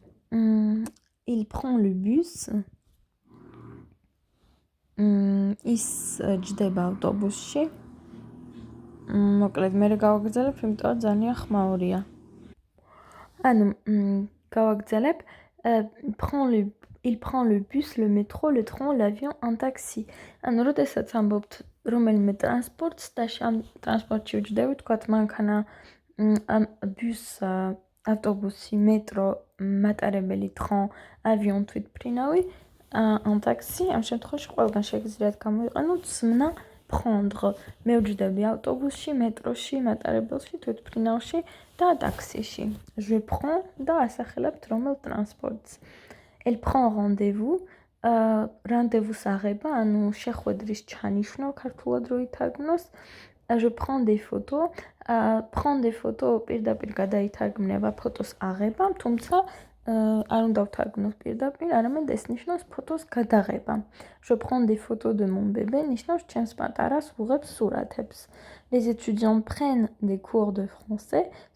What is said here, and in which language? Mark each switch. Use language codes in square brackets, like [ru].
[fr] Il prend le bus. [ka] ის ჯდება ავტობუსში. მოკლედ, მე გავაგრძელებ, იმიტომ ძალიან ხმაურია. ანუ გავაგრძელებ. [fr] Il prend le bus, le métro, le train, l'avion, un taxi. [ka] ანუ როდესაც ამბობთ რომელიმე ტრანსპორტს და ამ ტრანსპორტში ვჯდები, თქვათ მანქანა, bus, ავტობუსი, მეტრო, მატარებელი, train, avion, თვითმფრინავი, un taxi, ამ შემთხვევაში ყველგან შეგიძლიათ გამოიყენოთ ზმნა prendre. მე ვჯდები ავტობუსში, მეტროში, მატარებელში, თვითმფრინავში და ტაქსიში. [fr] Je prends [ka] და ასახელებთ რომელ ტრანსპორტს. [fr] Elle prend rendez-vous. [ka] Rendez-vous აღება, ანუ შეხვედრის ჩანიშვნა ქართულად რო ითარგმნოს. [fr] Je prends des photos. Prendre des photos [ka] პირდაპირ გადაითარგმნება ფოტოს აღება, თუმცა არ უნდა ვთარგმნოთ პირდაპირ, არამედ ეს ნიშნავს ფოტოს გადაღება. [fr] Je prends des photos de mon bébé [ka] ნიშნავს ჩემს პატარას ვუღებ სურათებს. [fr] Les étudiants prennent des cours de français.